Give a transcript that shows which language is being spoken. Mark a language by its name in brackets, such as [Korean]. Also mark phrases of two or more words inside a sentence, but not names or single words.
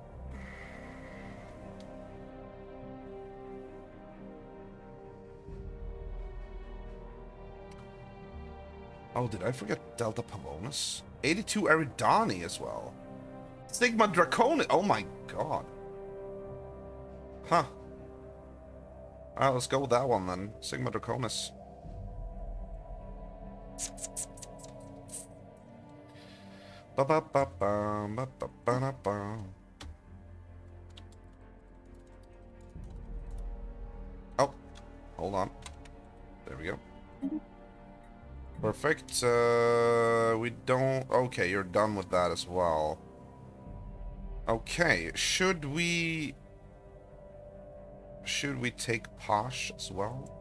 [English] Oh, did I forget Delta Pavonis? 82 Eridani as well. Sigma Draconis. Oh my god. Huh. Alright, let's go with that one then. Sigma Draconis. Ba ba ba ba ba ba ba ba. Oh, hold on. There we go. Perfect. We don't... Okay, you're done with that as well. Okay, should we take Posh as well?